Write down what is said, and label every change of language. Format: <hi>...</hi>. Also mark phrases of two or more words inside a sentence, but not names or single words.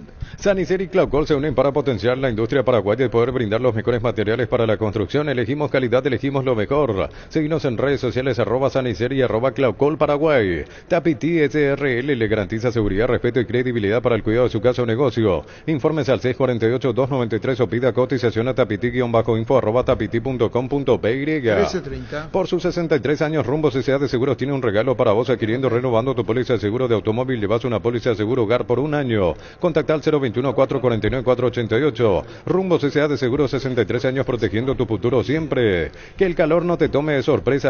<es>Sanicer y Claucol se unen para potenciar la industria paraguaya y poder brindar los mejores materiales para la construcción. Elegimos calidad, elegimos lo mejor. Seguinos en redes sociales @Sanicer y @Claucol Paraguay. Tapiti SRL le garantiza seguridad, respeto y credibilidad para el cuidado de su casa o negocio. Informes al 648-293 o pida cotización a tapiti-info @tapiti.com.py. 13:30. Por sus 63 años, Rumbos S.A. de Seguros tiene un regalo para vos. Adquiriendo, renovando tu póliza de seguro de automóvil, llevas una póliza de seguro hogar por un año. Contacta al 021-449-488. Rumbos S.A. de Seguros, 63 años protegiendo tu futuro siempre. Que el calor no te tome de sorpresa.</es>